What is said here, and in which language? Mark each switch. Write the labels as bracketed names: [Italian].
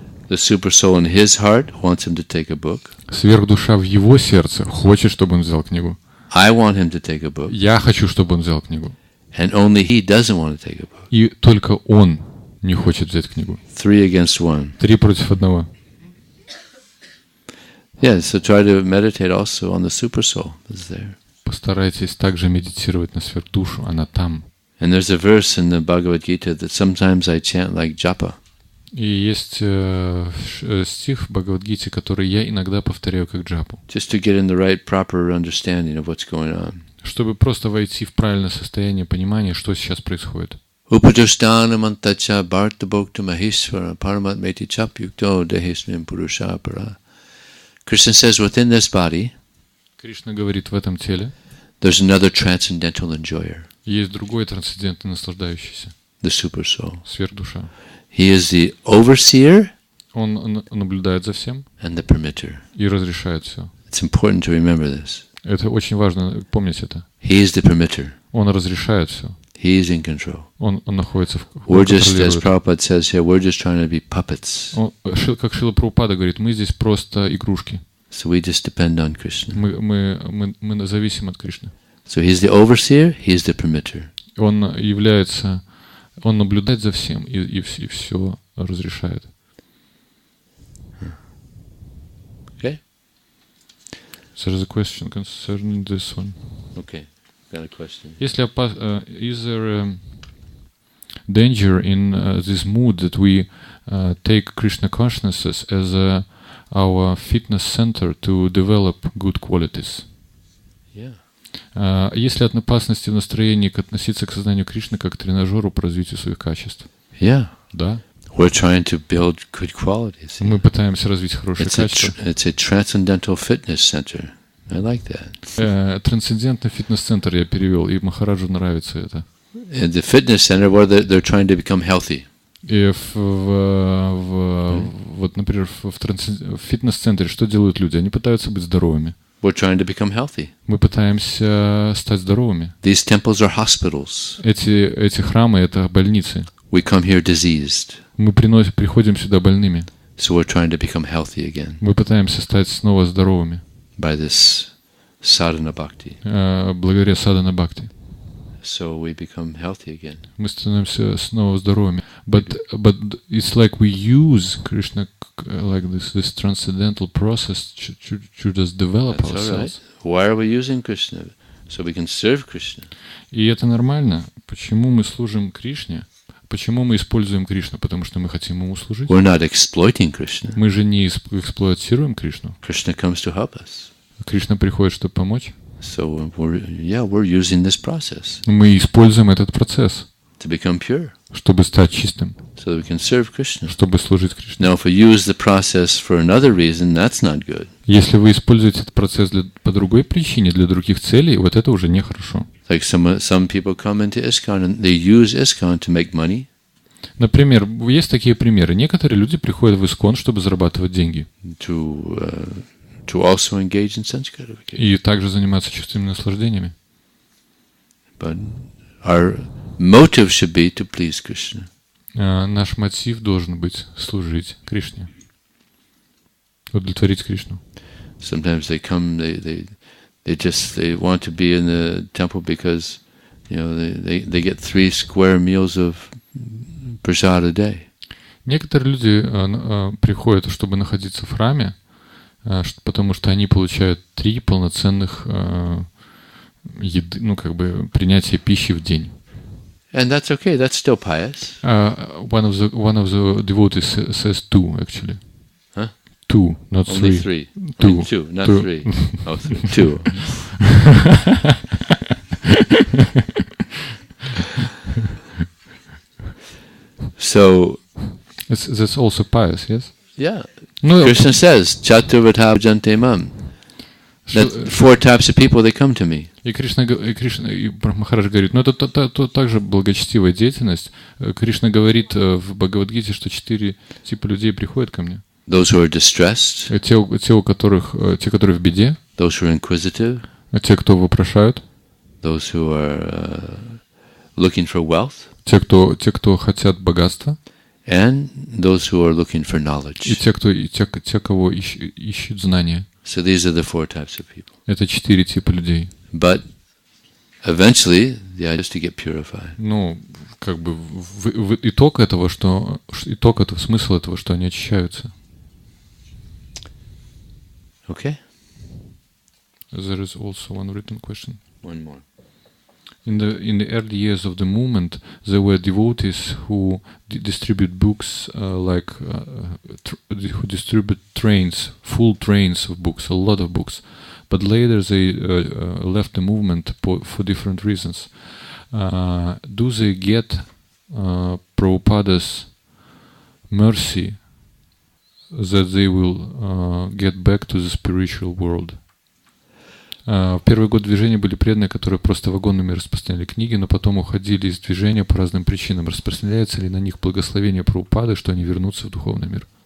[English] The super soul in his heart wants him to take a book. [Russian] Сверхдуша в его сердце хочет, чтобы он взял книгу. [English] I want him to take a book. [Russian] Я хочу, чтобы он взял книгу. [English] And only he doesn't want to take a book. [Russian] И только он не хочет взять книгу. [English] 3 against 1. [Russian] 3 против 1. [English] Yeah, so try to meditate also on the super soul that's there. [Russian] постарайтесь также медитировать на сверхдушу, она там. [English] And there's a verse in the Bhagavad Gita that sometimes I chant like japa. [Russian] И есть стих в Бхагавад-гите, который я иногда повторяю как джапу. [English] Just to get in the right proper understanding of what's going on. [Russian] Чтобы просто войти в правильное состояние понимания, что сейчас происходит. [Sanskrit] Upajastana mantacha bharta bhokta maheshwara paramatmeti chapyukto dehesmin purushapara. [English] Krishna says within this body, [Russian] Кришна говорит, в этом теле [English] there's another transcendental enjoyer, [Russian] есть другой трансцендентный наслаждающийся, [English] the super soul. [Russian] сверхдуша. [English] He is the overseer [Russian] Он наблюдает за всем [English] and the permitter. [Russian] и разрешает все. [English] It's important to remember this. [Russian] Это очень важно помнить это. [English] He is the permitter. [Russian] Он разрешает все. [English] He is in control. [Russian] Он находится в [English] We're just, as [Russian] контролирует. [English] Prabhupada says here, we're just trying to be puppets. [Russian] Как Шрила Прабхупада говорит, мы здесь просто игрушки. [English] So we just depend on Krishna. [Russian] Мы зависим от Кришны. [English] So he's the overseer, he's the permitter. [Russian] Он наблюдает за всем и все разрешает. [English] Okay? So there's a question concerning this one. Okay, got a question. Is there a danger in this mood that we take Krishna consciousness as our fitness center to develop good qualities? Yeah. [Russian] Есть ли опасности в настроении относиться к сознанию Кришны как к тренажеру по развитию своих качеств? [English] Yeah. [Russian] Да. [English] We're trying to build good qualities. [Russian] Мы пытаемся развить хорошие качества. [English] It's a transcendental fitness center. I like that. [Russian] Трансцендентный фитнес-центр я перевел, и Махараджу нравится это. [English] In the fitness center, where they're trying to become healthy. [Russian] И вот, например, в фитнес-центре что делают люди? Они пытаются быть здоровыми. [English] We're trying to become healthy. [Russian] Мы пытаемся стать здоровыми. [English] These temples are hospitals. [Russian] Эти храмы — это больницы. [English] We come here diseased. [Russian] Мы приходим сюда больными. [English] So we're trying to become healthy again. [Russian] Мы пытаемся стать снова здоровыми. [English] By this sadhana bhakti. [Russian] Благодаря садхана бхакти. [English] So we become healthy again. [Russian] Мы становимся снова здоровыми. [English] But it's like we use Krishna like this transcendental process to just develop That's ourselves. all right. Why are we using Krishna? So we can serve Krishna. [Russian] И это нормально. Почему мы служим Кришне? Почему мы используем Кришну? Потому что мы хотим ему служить. [English] We're not exploiting Krishna. [Russian] Мы же не эксплуатируем Кришну. [English] Krishna comes to help us. [Russian] Кришна приходит, чтобы помочь. [English] So we're using this process [Russian] Мы используем этот процесс, [English] to become pure, [Russian] чтобы стать чистым, [English] so that we can serve Krishna. [Russian] чтобы служить Кришне. [English] Now, if we use the process for another reason, that's not good. [Russian] Если вы используете этот процесс по другой причине, для других целей, вот это уже нехорошо. [English] Like some people come into ISKCON and they use ISKCON to make money. [Russian] Например, есть такие примеры. Некоторые люди приходят в Искон, чтобы зарабатывать деньги. [English] To also engage in sense gratification. [Russian] И также заниматься чувственными наслаждениями. [English] But our motive should be to please Krishna. [Russian] Наш мотив должен быть служить Кришне. Удовлетворить Кришну. [English] Sometimes they come, they want to be in the temple because, they get 3 square meals of prasad a day. [Russian] Некоторые люди приходят, чтобы находиться в храме, потому что они получают 3 полноценных принятия пищи в день. [English] And that's okay. That's still pious. One of the devotees says 2 actually. Huh? 2, not 3. Only 3. 2. Only 2, not 3. Oh, 3. 2. So that's also pious, yes? Yeah. No, Krishna says, [Sanskrit] Chaturvata bhajante mam. [English] That 4 types of people, they come to me. [Russian] И Махарадж говорит, это также благочестивая деятельность. Кришна говорит в Бхагавад-гите, что 4 типа людей приходят ко мне. [English] Those who are distressed. [Russian] Те, которые в беде. [English] Those who are inquisitive. [Russian] Те, кто вопрошают. [English] Those who are looking for wealth. [Russian] Те, кто хотят богатства. [English] And those who are looking for knowledge. [Russian] И те, кого ищут знания. [English] So these are the 4 types of people. [Russian] Это 4 типа людей. [English] But eventually, the idea is to get purified. [Russian] Итог этого, смысл этого, что они очищаются. [English] Okay. There is also one written question. One more. In the early years of the movement, there were devotees who distribute books, who distribute full trains of books, a lot of books. But later they left the movement for different reasons. Do they get Prabhupada's mercy that they will get back to the spiritual world? [Russian] В первый год движения были преданные, которые просто вагонами распространяли книги, но потом уходили из движения по разным причинам. Распространяется ли на них благословение Прабхупады, что они вернутся в духовный мир?